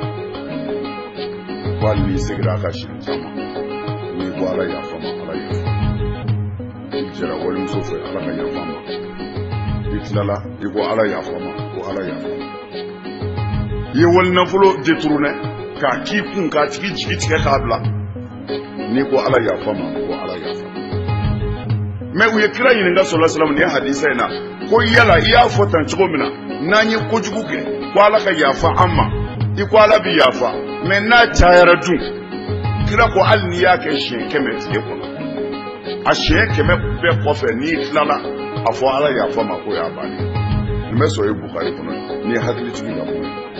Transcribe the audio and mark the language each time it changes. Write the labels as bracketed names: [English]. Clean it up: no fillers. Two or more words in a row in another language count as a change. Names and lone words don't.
[Bambara] ko hali n'i segira a ka siɲɛ caman n'i ko ala yafa ma ala yafa i jɛra walimuso fɛ ala ka yafa ma i tilala i ko ala yafa ma ko ala yafa i ye walinafolo détourné k'a k'i kun k'a tigi jigi tigɛ k'a bila n'i ko ala yafa ma ko ala yafa mais u ye kira ɲininka [Arabic] sallallahu alaihi wasallam [Bambara] ni hadisa in na ko yala i y'a fɔ tan cogo min na n'an ye kojugu kɛ ko ala ka yafa an ma i ko ala bi yafa mais n'a cayara dun kira ko hali n'i y'a kɛ siɲɛ 100 tile kɔnɔ a siɲɛ 100 bɛɛ kɔfɛ n'i tilala a fɔ ala yafa ma ko y'a bannen nin bɛ sɔrɔ Bukhari kɔnɔ n'i ye hakilitigi ka kuma